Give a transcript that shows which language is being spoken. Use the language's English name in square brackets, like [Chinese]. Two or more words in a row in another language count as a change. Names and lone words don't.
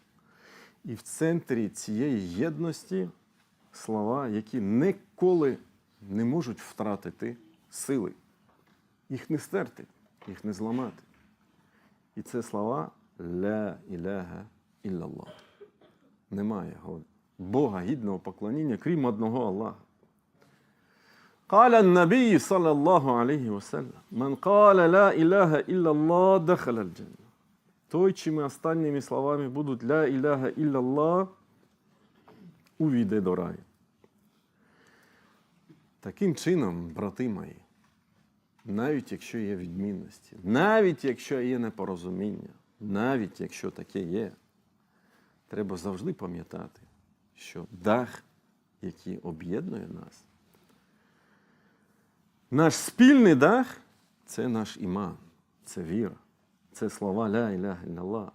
[Ukrainian] І в центрі цієї єдності слова, які ніколи не можуть втратити сили. Їх не стерти, їх не зламати. І це слова [Arabic] «لا إله إلا الله». [Ukrainian] Немає Бога гідного поклоніння, крім одного Аллаха. [Arabic] قال النبي صلى الله عليه وسلم من قال لا إله إلا الله دخل الجنة. [Ukrainian] Той, чими останніми словами будуть [Arabic] «لا إله إلا الله», [Ukrainian] увійде до раю. Таким чином, брати мої, навіть якщо є відмінності, навіть якщо є непорозуміння, навіть якщо таке є, треба завжди пам'ятати, що дах, який об'єднує нас, наш спільний дах – це наш іман, це віра, це слова [Arabic] «لا إله إلا الله».